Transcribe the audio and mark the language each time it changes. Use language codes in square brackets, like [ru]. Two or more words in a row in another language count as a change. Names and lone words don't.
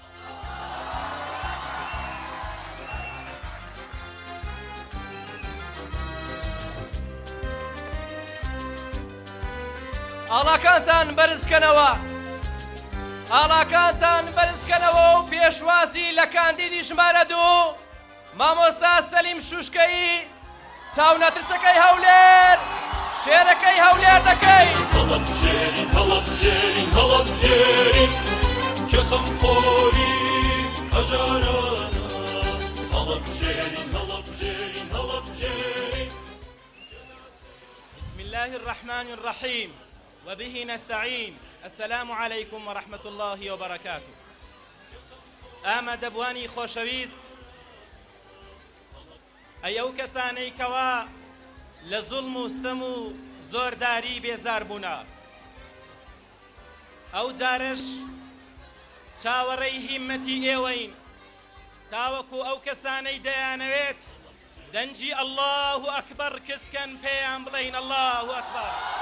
[ckb] ئاڵاکانتان بەرزکەنەوە ئاڵاکانتان بەرزکەنەوە و پێشوازی لە کاندیدی ژمارە 2 مامۆستا سەلیم شوشکەی چاونەترسەکەی هەولێر شێرەکەی هەولێر دەکەین هەڵەبژێرین هەڵەبژێرین هەڵەبژێرین کە خەمخۆری هەژارانە هەڵەبژێرین هەڵەبژێرین هەڵەبژێرین [ar] بسم الله الرحمن الرحيم وبه نستعين السلام عليكم ورحمة الله وبركاته [ckb] ئامە دەبوانی خۆشەویست ئەو کەسانەی کەوا لە زوڵم و ستەم و زۆرداری بێزار بوونا ئەو جارش چاوەڕێی هیممەتی ئێوەین تاوەکو ئەو کەسانەی دەیانەوێت دەنجی [ar] الله ئەکبەر [ckb] کەسکەن پێیان بڵێین [ar] الله ئەکبەر